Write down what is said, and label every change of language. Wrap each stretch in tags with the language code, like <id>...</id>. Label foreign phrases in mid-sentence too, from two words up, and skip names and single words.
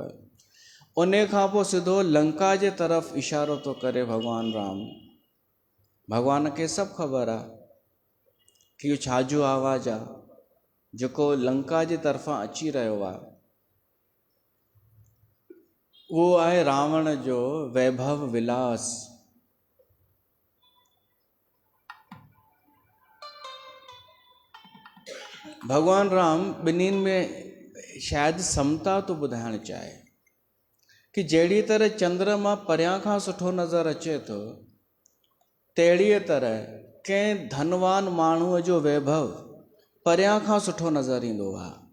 <sd>उन खां पोइ सिधो लंका जे तरफ़ इशारो थो करे भगवान राम। भगवान खे सभु ख़बर आहे कि इहो छाजो आवाज़ आहे जेको लंका जे तरफ़ां अची रहियो आहे। उहो आहे रावण जो वैभव विलास। भगवान राम ॿिन्हिनि में शायदि समता तो ॿुधाइणु चाहे कि जहिड़ी तरह चंद्रमा परियां खां सुठो नज़र अचे थो, तहिड़ीअ तरह कंहिं धनवान माण्हूअ जो वैभव परियां खां सुठो नज़र ईंदो आहे।</sd>